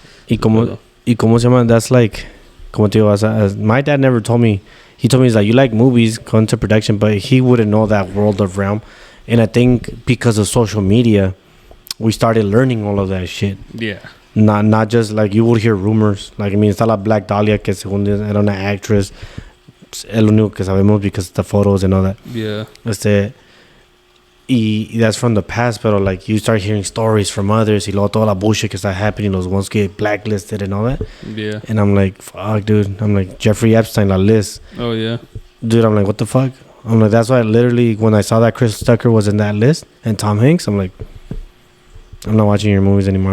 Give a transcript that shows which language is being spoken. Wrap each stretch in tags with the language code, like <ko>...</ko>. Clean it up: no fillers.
<es>Y cómo se llama?</es> <en>That's like,</en> <es>como te digo,</es> <en>as my dad never told me. He told me, he's like, you like movies, go into production, but he wouldn't know that world of realm. And I think because of social media, we started learning all of that shit. Yeah. Not just like you would hear rumors. Like, I mean,</en> <es>está la Black Dahlia, que según era una actress. Es lo único que sabemos</es> <en>because of the photos and all that. Yeah. Y that's from the past, but like you start hearing stories from others.</en> <es>Y luego toda la bullshit que está happening, los</es> <en>ones get blacklisted and all that. Yeah. And I'm like, fuck, dude. I'm like, Jeffrey Epstein, la list. Oh, yeah. Dude, I'm like, what the fuck? I'm like, that's why literally when I saw that Chris Tucker was in that list and Tom Hanks, I'm like, I'm not watching your movies anymore.</en>